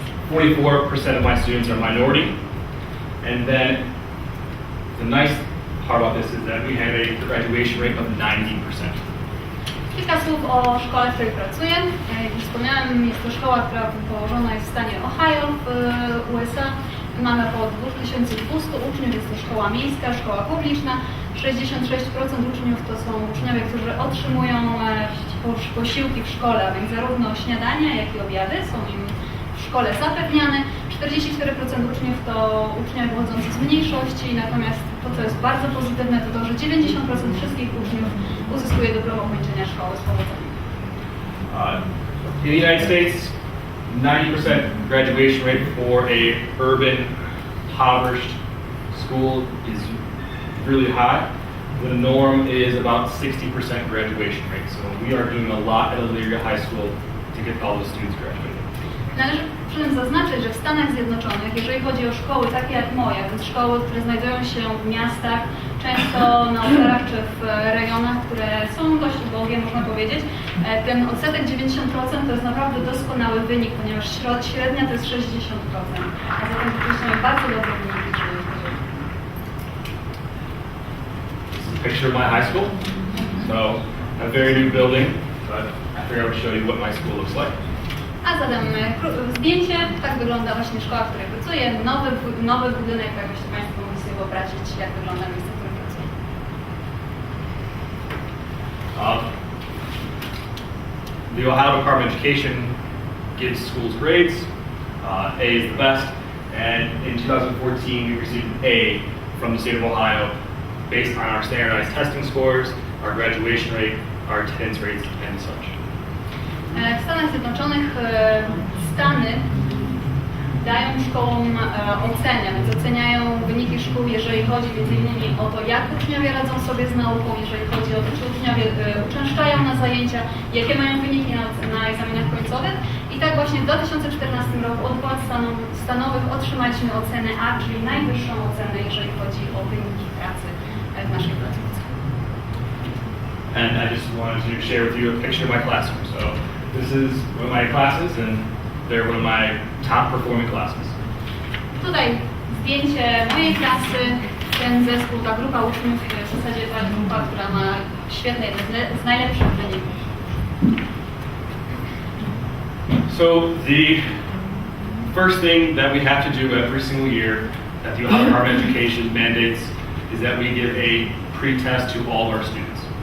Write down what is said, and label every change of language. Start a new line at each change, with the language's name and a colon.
English: 44% of my students are minority. And then the nice part about this is that we have a graduation rate of 90%.
Polish: Kilka słów o szkole, w której pracuję. Jak już wspomniałem, jest to szkoła, która położona jest w stanie Ohio w USA. Mamy około 2200 uczniów, jest to szkoła miejska, szkoła publiczna. 66% uczniów to są uczniowie, którzy otrzymują posiłki w szkole, a więc zarówno śniadania, jak i obiady są im w szkole zapewniane. 44% uczniów to uczniowie pochodzący z mniejszości, natomiast to, co jest bardzo pozytywne, to to, że 90% wszystkich uczniów uzyskuje dyplom ukończenia szkoły z powodzeniem.
English: In the United States, 90% graduation rate for a urban, impoverished school is really high. The norm is about 60% graduation rate. So we are doing a lot at Elyria High School to get all the students graduated.
Polish: Należy przy tym zaznaczyć, że w Stanach Zjednoczonych, jeżeli chodzi o szkoły takie jak moja, więc szkoły, które znajdują się w miastach, często na obszarach czy w rejonach, które są dość ubogie, można powiedzieć, ten odsetek 90% to jest naprawdę doskonały wynik, ponieważ średnia to jest 60%, a zatem wypuszczamy bardzo dobre wyniki, jeżeli chodzi o
English: Picture of my high school. So a very new building, but I figured I would show you what my school looks like.
Polish: A zatem zdjęcie, tak wygląda właśnie szkoła, w której pracuję, nowy budynek, jakbyście Państwo mogli sobie wyobrazić, jak wygląda miejsce, w którym pracuję.
English: The Ohio Department of Education gives schools grades. A is the best, and in 2014 we received an A from the state of Ohio based on our standardized testing scores, our graduation rate, our attendance rates, and such.
Polish: W Stanach Zjednoczonych Stany dają szkołom oceny, więc oceniają wyniki szkół, jeżeli chodzi m.in. o to, jak uczniowie radzą sobie z nauką, jeżeli chodzi o to, czy uczniowie uczęszczają na zajęcia, jakie mają wyniki na egzaminach końcowych. I tak właśnie w 2014 roku od władz stanowych otrzymaliśmy ocenę A, czyli najwyższą ocenę, jeżeli chodzi o wyniki pracy w naszej placówce.
English: And I just wanted to share with you a picture of my classroom. So this is one of my classes, and they're one of my top performing classes.
Polish: Tutaj zdjęcie mojej klasy, ten zespół, ta grupa uczniów, w zasadzie ta grupa, która ma świetne, z najlepszych wyników.
English: So the first thing that we have to do every single year that the Ohio Department of Education mandates is that we give a pre-test to all of our students.